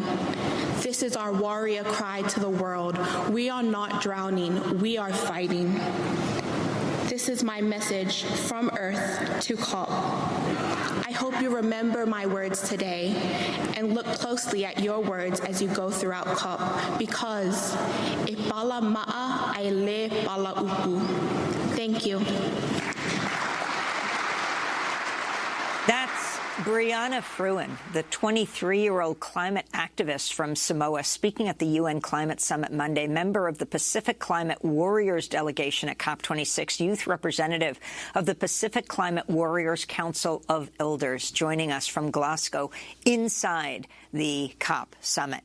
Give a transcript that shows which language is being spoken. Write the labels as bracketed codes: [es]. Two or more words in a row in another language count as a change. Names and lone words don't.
[en] This is our warrior cry to the world. We are not drowning, we are fighting. This is my message from Earth to COP. I hope you remember my words today and look closely at your words as you go throughout COP, because [sm] e pala ma'a ai le pala upu. [en] Thank you. That's Brianna Fruin, the 23-year-old climate activist from Samoa, speaking at the UN Climate Summit Monday, member of the Pacific Climate Warriors delegation at COP26, youth representative of the Pacific Climate Warriors Council of Elders, joining us from Glasgow inside the COP Summit.